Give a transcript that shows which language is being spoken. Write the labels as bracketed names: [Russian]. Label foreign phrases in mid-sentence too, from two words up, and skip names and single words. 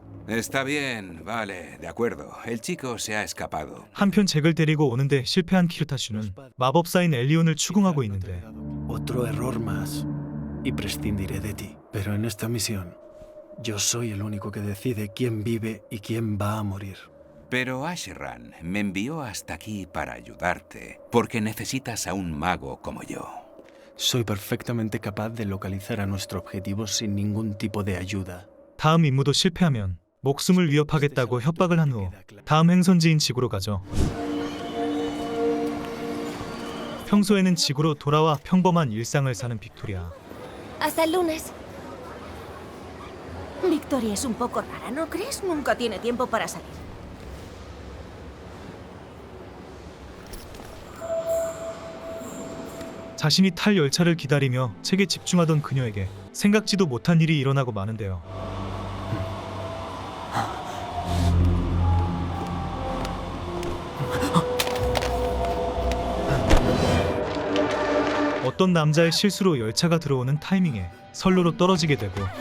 [Spanish] Está bien, vale, de acuerdo. El chico se ha escapado. [Korean] 한편 잭을 데리고 오는데 실패한 키르타슈는 마법사인 엘리온을 추궁하고 있는데 [Spanish] Otro error más y prescindiré de ti. Pero en esta misión, yo soy el único que decide quién vive y quién va a morir. Pero Asheran me envió hasta aquí para ayudarte, porque necesitas a un mago como yo. Soy perfectamente capaz de localizar a nuestro objetivo sin ningún tipo de ayuda. [Korean] 다음 임무도 실패하면 목숨을 위협하겠다고 협박을 한 후 다음 행선지인 지구로 가죠. 평소에는 지구로 돌아와 평범한 일상을 사는 빅토리아. [Spanish] Hasta el lunes. Victoria es un poco rara, ¿no crees? Nunca tiene tiempo para salir. [Korean] 자신이 탈 열차를 기다리며 책에 집중하던 그녀에게 생각지도 못한 일이 일어나고 마는데요. 어떤 남자의 실수로 열차가 들어오는 타이밍에 선로로 떨어지게 되고